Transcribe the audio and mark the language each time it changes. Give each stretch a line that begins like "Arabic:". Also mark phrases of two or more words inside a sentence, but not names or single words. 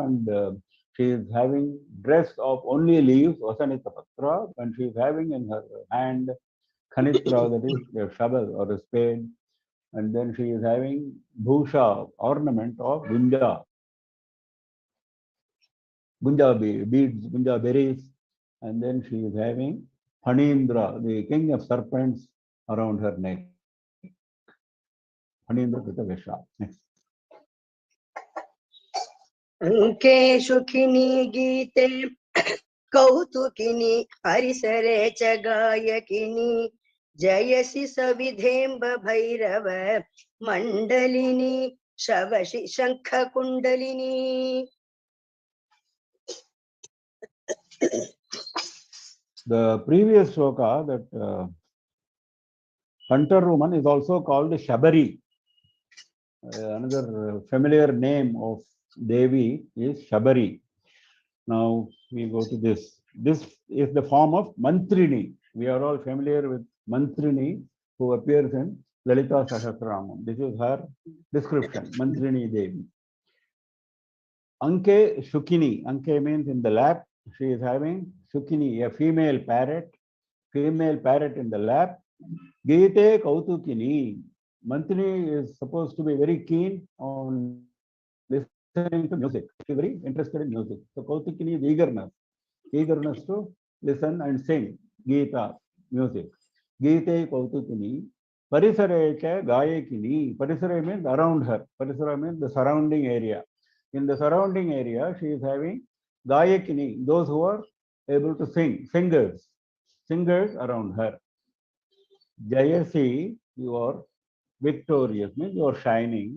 English: And she is having dress of only leaves,
Sanskrit: वसनित पत्र,
English: and she is having in her hand Khanitra, that is a shovel or a spade, and then she is having bhusha, ornament of gunja beads, gunja berries, and then she is having Phanindra, the king of serpents, around her neck.
Sanskrit: फणीन्द्र कृत वेषा. Next. अंके सुखिनी गीते कौतुकिनी हरिसरे च गायकिनी जयसि सविधेम्ब भैरव मण्डलिनी शवशि शंख कुण्डलिनी.
English: The previous shloka, that hunter woman, is also called Shabari. Another familiar name of Devi is Shabari. Now we go to this. This is the form of Mantrini. We are all familiar with Mantrini, who appears in Lalita Sahasranam. This is her description, Mantrini Devi.
Sanskrit: अङ्के शुकिनी. Anke means in the lap.
English: She is having Shukini, a female parrot in the lap.
Sanskrit: गीते कौतुकिनी.
English: Mantrini is supposed to be very keen on listening to music. She is very interested in music. So Kautukini is eagerness to listen and sing Geeta, music.
Sanskrit: गीते कौतुकिनी। परिसरे च गायकिनी.
English: Parisare means around her. Parisara means the surrounding area. In the surrounding area, she is having Gayakini, those who are able to sing, singers around her. Jayasi, you are victorious, means you are shining.